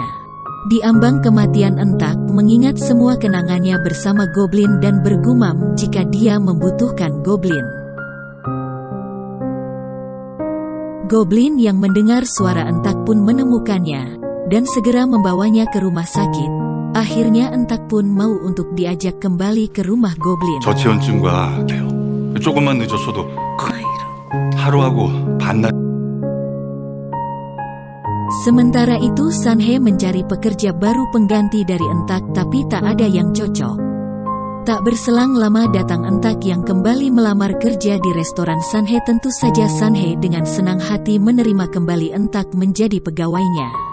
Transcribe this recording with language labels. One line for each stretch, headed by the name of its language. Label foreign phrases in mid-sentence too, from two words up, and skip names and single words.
Indonesian: Di ambang kematian Entak mengingat semua kenangannya bersama goblin dan bergumam jika dia membutuhkan goblin. Goblin yang mendengar suara Entak pun menemukannya dan segera membawanya ke rumah sakit. Akhirnya Entak pun mau untuk diajak kembali ke rumah goblin.
Korean: 저체온증과 조금만 늦었어도 하루하고 반날.
Indonesian: Sementara itu Sanhe mencari pekerja baru pengganti dari Entak tapi tak ada yang cocok. Tak berselang lama datang Entak yang kembali melamar kerja di restoran Sanhe. Tentu saja Sanhe dengan senang hati menerima kembali Entak menjadi pegawainya.